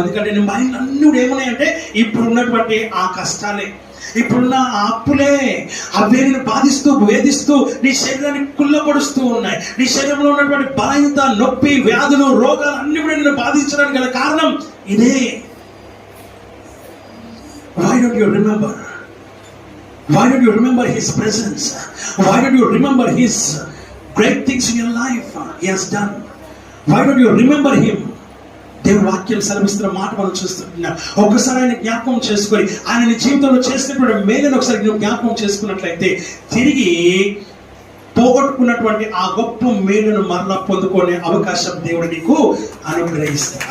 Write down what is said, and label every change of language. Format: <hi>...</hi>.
<te>ఎందుకంటే నీ మైండ్ అన్నీ కూడా ఏమున్నాయంటే ఇప్పుడు ఉన్నటువంటి ఆ కష్టాలే, ఇప్పుడున్న ఆ అప్పులే, అవే నేను బాధిస్తూ వేధిస్తూ నీ శరీరాన్ని కుళ్ళపడుస్తూ ఉన్నాయి. నీ శరీరంలో ఉన్నటువంటి బలహీనత, నొప్పి, వ్యాధులు, రోగాలు అన్ని కూడా నేను బాధించడానికి గల కారణం ఇదే.</te> <en>Why don't you remember? Why don't you remember His presence? Why don't you remember His great things in your life He has done? Why don't you remember Him?</en> <te>దేవుడు వాక్యం సెలవిస్తున్న మాట మనం చూస్తున్నాం. ఒకసారి ఆయన జ్ఞాపకం చేసుకొని ఆయన నీ జీవితంలో చేసినటువంటి మేలును ఒకసారి నువ్వు జ్ఞాపకం చేసుకున్నట్లయితే తిరిగి పోగొట్టుకున్నటువంటి ఆ గొప్ప మేలును మరలా పొందుకునే అవకాశం దేవుడు నీకు అనుగ్రహిస్తాడు.</te>